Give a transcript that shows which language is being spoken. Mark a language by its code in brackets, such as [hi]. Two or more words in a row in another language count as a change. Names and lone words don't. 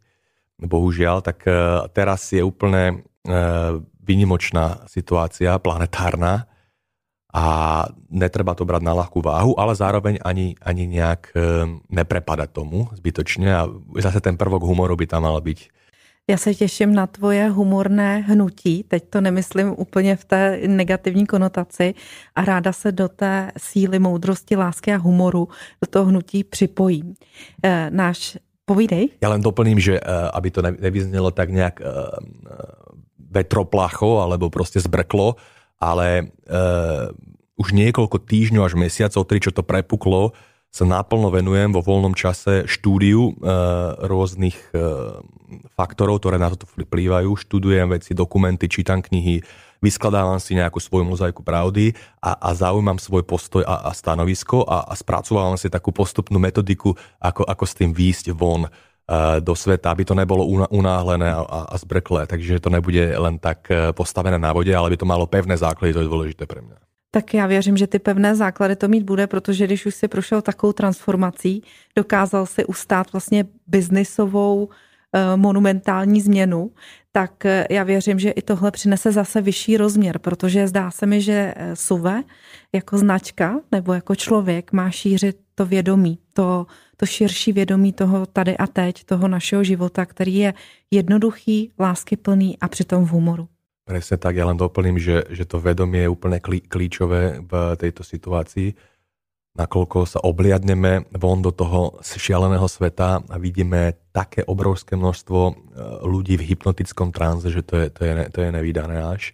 [sk] Bohužiaľ, tak teraz je úplne výnimočná situácia, planetárna a netreba to brať na ľahkú váhu, ale zároveň ani nejak neprepadať tomu zbytočne a zase ten prvok humoru by tam mal byť. [cs] Já se těším na tvoje humorné hnutí, teď to nemyslím úplně v té negativní konotaci a ráda se do té síly, moudrosti, lásky a humoru do toho hnutí připojím. Povídej. [sk] Ja len doplním, že aby to nevyznelo tak nejak vetroplacho alebo proste zbrklo, ale už niekoľko týždňov až mesiacov, čo to prepuklo, sa naplno venujem vo voľnom čase štúdiu rôznych faktorov, ktoré na to vplývajú. Študujem veci, dokumenty, čítam knihy, vyskladávam si nejakú svoju mozaiku pravdy a zaujímam svoj postoj a stanovisko a spracovávam si takú postupnú metodiku, ako s tým výjsť von do sveta, aby to nebolo unáhlené a zbrklé. Takže to nebude len tak postavené na vode, ale by to malo pevné základy, to je dôležité pre mňa. [cs] Tak já věřím, že ty pevné základy to mít bude, protože když už si prošel takovou transformací, dokázal si ustát vlastně biznisovou monumentální změnu, tak já věřím, že i tohle přinese zase vyšší rozměr, protože zdá se mi, že SUVE jako značka nebo jako člověk má šířit to vědomí, to širší vědomí toho tady a teď, toho našeho života, který je jednoduchý, láskyplný a přitom v humoru. [sk] Presne tak, ja len doplním, že to vedomie je úplne kľíčové v tejto situácii. nakoľko sa obliadneme von do toho šialeného sveta a vidíme také obrovské množstvo ľudí v hypnotickom tranze, že to je nevídané až.